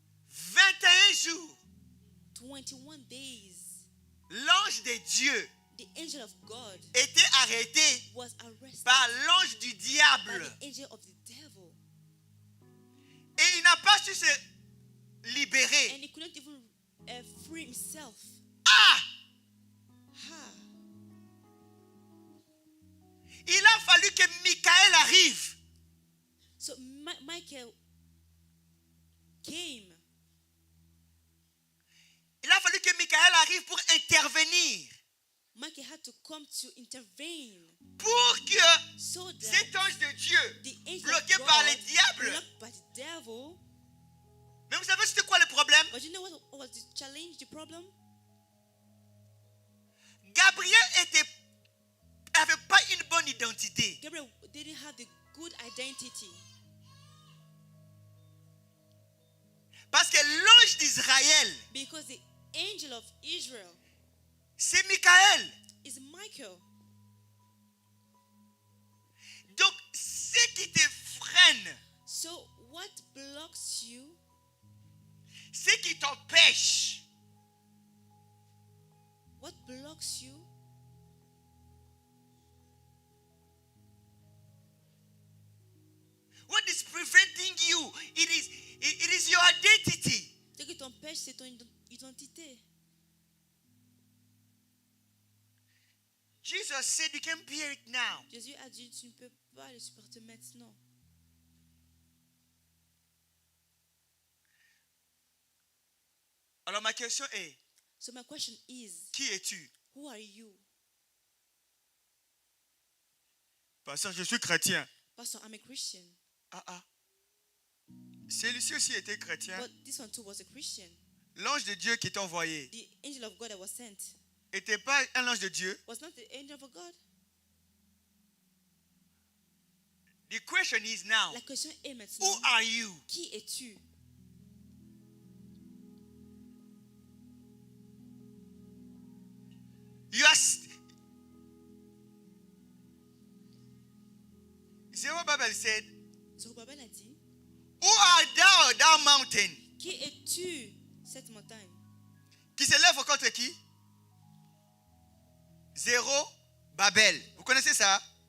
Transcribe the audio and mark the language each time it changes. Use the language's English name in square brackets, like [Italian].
[French] 21 jours. [English] 21 days. [French] L'ange de Dieu [English] The angel of God [French] était arrêté [English] was arrested [French] par l'ange du diable. [English] the angel of the devil. [French] Et il n'a pas su se libérer. [English] And he couldn't even free himself. Ah! Ha. [French] Il a fallu que Michael arrive. [English] So Michael came. [French] Il a fallu que Michael arrive pour intervenir. [English] Michael had to come to intervene [French] Pour que [English] so that [French] cet ange de Dieu, [English] the angel [French] bloqué [English] of [French] par [English] God, [French] le diable. [English] blocked by the devil. [French] Mais vous savez c'était quoi le problème? [English] But But you know what was the challenge, the problem? [French] Gabriel avait pas une bonne identité. [English] Gabriel didn't have the good identity. [French] Parce que l'ange d'Israël, [English] Because the angel of Israel [French] c'est Michael. [English] is Michael. [French] Donc, ce qui te freine, [English] So what blocks you, [French] ce qui t'empêche, [English] what blocks you what is preventing you, it is your identity. [French] ce qui t'empêche, c'est ton identité. [English] Jesus said you can bear it now. [French] Jésus a dit, tu ne peux pas le supporter maintenant. Alors ma question est, [English] So my question is, [French] qui es-tu? [English] who are you? [French] Pasteur, je suis chrétien. [English] Pastor, I'm a Christian. Ah. [French] Celui-ci aussi était chrétien. [English] But this one too was a Christian. [French] L'ange de Dieu qui est envoyé [English] The angel of God that was sent [French] n'était pas un ange de Dieu. [English] was not the angel of God. The question is now, [French] La question est [English] who [French] maintenant, [English] are you? [French] qui es-tu? [English] You are Zerubbabel said, [French] Zorobabel a dit, [English] who art thou, thou mountain? [French] qui es-tu, cette montagne? Qui s'élève contre qui? Zéro-Babel. Vous connaissez ça?